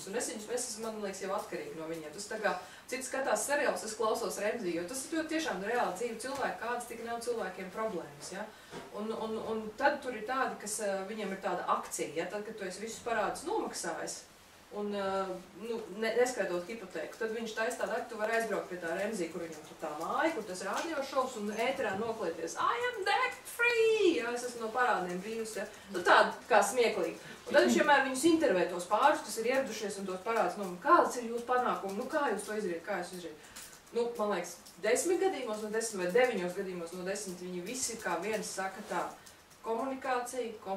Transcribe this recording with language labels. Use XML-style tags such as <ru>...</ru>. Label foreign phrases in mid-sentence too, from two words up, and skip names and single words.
<lv>Un es esmu, man liekas, jau atkarīgi no viņiem. Tas tā kā cits skatās seriāls, es klausos Remzi, jo tas ir tiešām reāli dzīvi cilvēki, kādas tik nav cilvēkiem problēmas. Ja? Un tad tur ir tādi, kas viņiem ir tāda akcija, ja? Tad, kad tu esi visus parādus nomaksājis, un neskaidot hipotēku, tad viņš taisa tādu, ka tu vari aizbraukt pie tā Remzi, kur viņam tur tā māja, kur tas radio šovs, un ēterā noklieties</lv> <en>I am debt free!</en> <lv>Ja, es esmu no parādiem brīvs, ja? Nu tāda kā smieklīgi. Un tad viņš vienmēr viņus intervē tos pārus, kas ir ieradušies un tos parādus, kāds ir jūsu panākumi, nu kā jūs to izdarījat, kā jūs izdarījat? Nu, man liekas, 10 gadījumos no 10 vai 9 gadījumos no 10 viņi visi kā viens saka tā, komunikācija.</lv>